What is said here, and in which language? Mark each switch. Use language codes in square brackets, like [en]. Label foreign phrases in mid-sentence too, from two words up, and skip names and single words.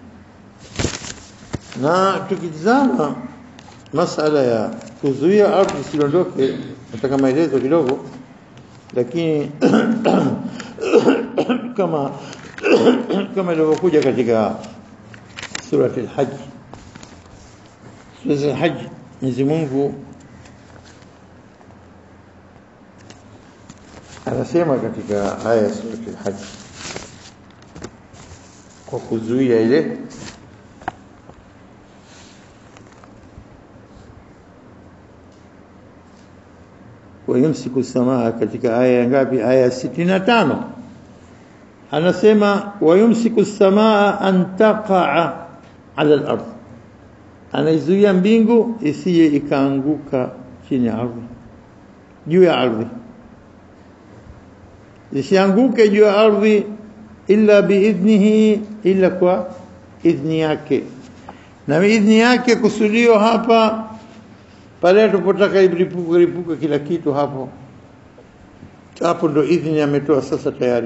[sw] Na tukitazama masala ya kuzuia ardhi isidondoke, nataka maelezo kidogo, lakini kama ilivyokuja katika surati al-Hajj. Surati al-Hajj, Mwenyezi Mungu anasema katika aya ya surati al-Hajj kwa kuzuia ile [ar] ويمسك السماء, [sw] katika aya ngapi? [ar] Aya 65 anasema ويمسك السماء أن تقع على الأرض, [sw] anaizuia mbingu isije ikaanguka chini ya ardhi, juu ya ardhi, isianguke juu ya ardhi [ar] إلا بإذنه, [sw] illa kwa idhni yake. Na idhni yake kusudio hapa pale tupotaka ilipuka kila kitu, hapo ndo idhni ametoa sasa tayari.